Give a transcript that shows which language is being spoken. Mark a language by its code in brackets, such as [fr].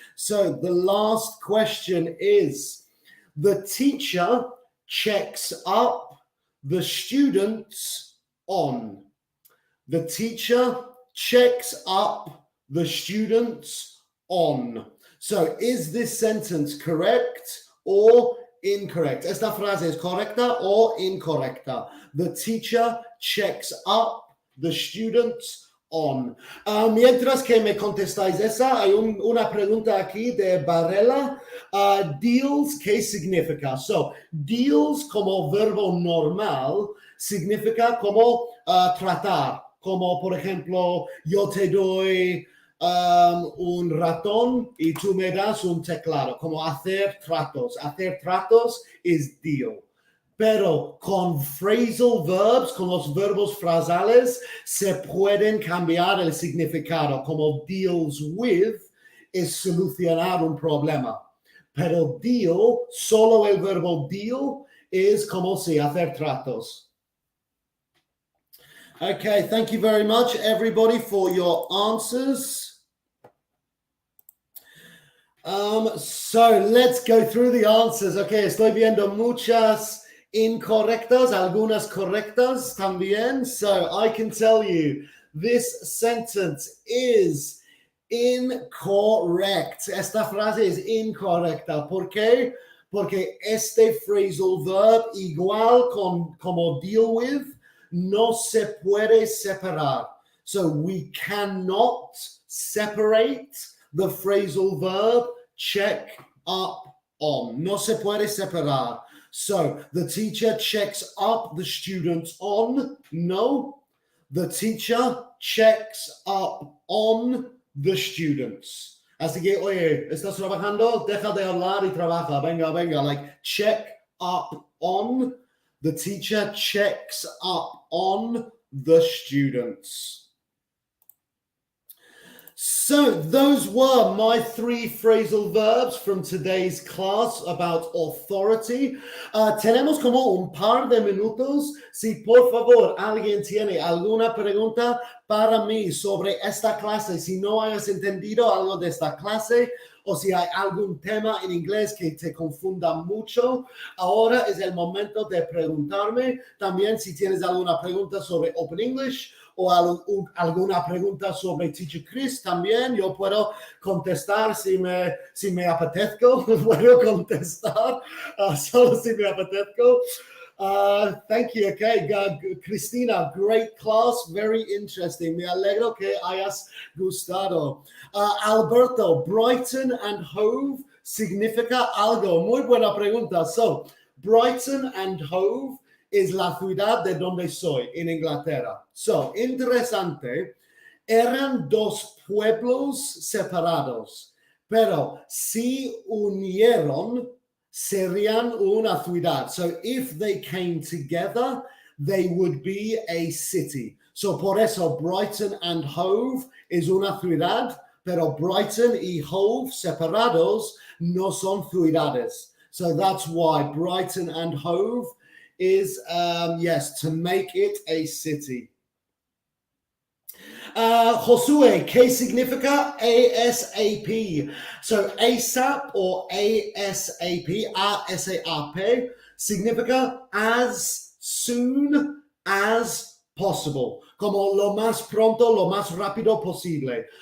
[en] So the last question is, the teacher checks up the students on. The teacher checks up the students on. So, is this sentence correct or incorrect? [es] Esta frase es correcta o incorrecta. [en] The teacher checks up the students on. [es] Mientras que me contestáis esa, hay una pregunta aquí de Varela. Deals, ¿qué significa? So, deals como verbo normal significa como tratar. Como, por ejemplo, yo te doy un ratón y tú me das un teclado, como hacer tratos. Hacer tratos es deal. Pero con phrasal verbs, con los verbos frasales, se pueden cambiar el significado. Como deals with es solucionar un problema. Pero deal, solo el verbo deal, es como si hacer tratos. [en] Okay, thank you very much, everybody, for your answers. So let's go through the answers. [es] Okay, estoy viendo muchas incorrectas, algunas correctas también. [en] So I can tell you this sentence is incorrect. [es] Esta frase es incorrecta. ¿Por qué? Porque este phrasal verb, igual como deal with, no se puede separar. [en] So we cannot separate the phrasal verb check up on. [es] No se puede separar. [en] So the teacher checks up the students on. No. The teacher checks up on the students. [es] Así que, oye, ¿estás trabajando? Deja de hablar y trabaja. Venga, venga. [en] Like, check up on. The teacher checks up on the students. So those were my 3 phrasal verbs from today's class about authority. [es] Tenemos como un par de minutos. Si por favor alguien tiene alguna pregunta para mí sobre esta clase, si no hayas entendido algo de esta clase o si hay algún tema en inglés que te confunda mucho, ahora es el momento de preguntarme. También si tienes alguna pregunta sobre Open English o alguna pregunta sobre Teacher Chris, también yo puedo contestar si me apetezco. Puedo contestar solo si me apetezco. [en] Thank you. Okay, Cristina, great class, very interesting. [es] Me alegro que hayas gustado. Alberto, Brighton and Hove significa algo. Muy buena pregunta. So, Brighton and Hove es la ciudad de donde soy, en Inglaterra. So, interesante. Eran 2 pueblos separados, pero si unieron, serían una ciudad. [en] So if they came together, they would be a city. [es] So por eso Brighton and Hove es una ciudad, pero Brighton y Hove separados no son ciudades. [en] So that's why Brighton and Hove is, yes, to make it a city. [es] Josué, ¿qué significa ASAP? [en] So ASAP or ASAP, ASAP, significa as soon as possible. [es] Como lo más pronto, lo más rápido posible.